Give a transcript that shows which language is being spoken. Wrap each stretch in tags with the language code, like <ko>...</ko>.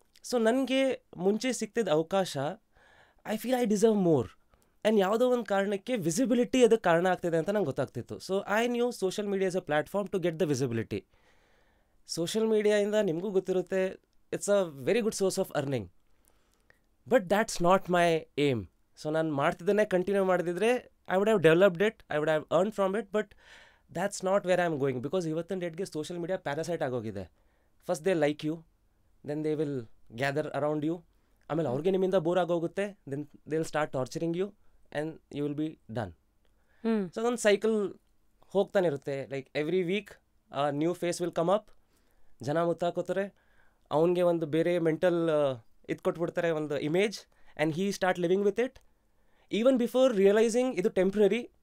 <kn>So ನನಗೆ ಮುಂಚೆ ಸಿಗ್ತಿದ್ದ ಅವಕಾಶ,</kn> <en>I feel I deserve more.</en> <kn>And ಯಾವುದೋ ಒಂದು ಕಾರಣಕ್ಕೆ ವಿಸಿಬಿಲಿಟಿ ಅದಕ್ಕೆ ಕಾರಣ ಆಗ್ತಿದೆ ಅಂತ ನಂಗೆ ಗೊತ್ತಾಗ್ತಿತ್ತು.</kn> <en>So I knew social media is a platform to get the visibility.</en> <kn>Social ಮೀಡಿಯಾಯಿಂದ ನಿಮಗೂ ಗೊತ್ತಿರುತ್ತೆ,</kn> <en>It's a very good source of earning. But that's not my aim.</en> <kn>So ನಾನು ಮಾಡ್ತಿದ್ದನ್ನೇ ಕಂಟಿನ್ಯೂ ಮಾಡಿದ್ರೆ</kn> <en>I would have developed it, I would have earned from it, but that's not where I'm going. Because</en> <kn>ಇವತ್ತಿನ ಡೇಟ್ಗೆ social media parasite ಆಗೋಗಿದೆ.</kn> <en>First they like you, then they will gather around you.</en> <kn>ಆಮೇಲೆ ಅವ್ರಿಗೆ ನಿಮ್ಮಿಂದ bore ಆಗೋಗುತ್ತೆ,</kn> <en>Then they will start torturing you and you will be done.</en> <kn>So ಅದೊಂದು cycle ಹೋಗ್ತಾನೆ ಇರುತ್ತೆ.</kn> <en>like every week new face will come up,</en> <kn>ಜನ ಮುತ್ತಾಕೋತಾರೆ, ಅವನಿಗೆ ಒಂದು ಬೇರೆ ಮೆಂಟಲ್ ಇದು ಕೊಟ್ಬಿಡ್ತಾರೆ, ಒಂದು image,</kn> <en>and he start living with it even before realising</en> <kn>ಇದು ಟೆಂಪ್ರರಿ.</kn>